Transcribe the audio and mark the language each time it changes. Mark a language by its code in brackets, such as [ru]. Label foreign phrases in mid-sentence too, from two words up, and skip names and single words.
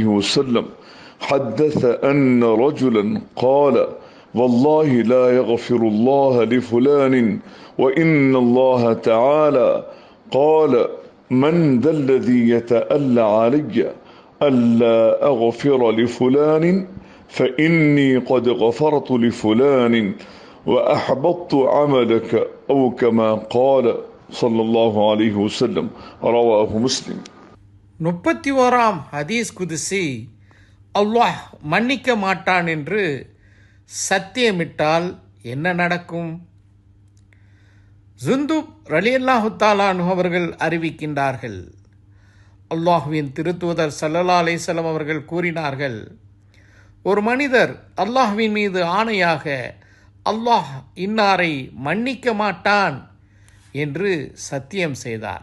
[ar] وسلم حدث أن رجلا قال: والله لا يغفر الله لفلان وإن الله تعالى قال: من ذا الذي يتألى علي ألا أغفر لفلان فإني قد غفرت لفلان وأحبطت عملك أو كما قال صلى الله عليه وسلم. رواه مسلم. [ta] 31ஆம் [ar] حديث قدسي. [ta] அல்லாஹ் மன்னிக்க மாட்டான் என்று சத்தியமிட்டால் என்ன நடக்கும்? ஜுந்துப் [ar] رضي الله تعالى عنه [ta] அவர்கள் அறிவிக்கின்றார்கள், அல்லாஹ்வின் திருத்தூதர் [ar] صلى الله عليه وسلم [ta] அவர்கள் கூறினார்கள், ஒரு மனிதர் அல்லாஹ்வின் மீது ஆணையாக அல்லாஹ் இன்னாரை மன்னிக்க மாட்டான் என்று சத்தியம் செய்தார்.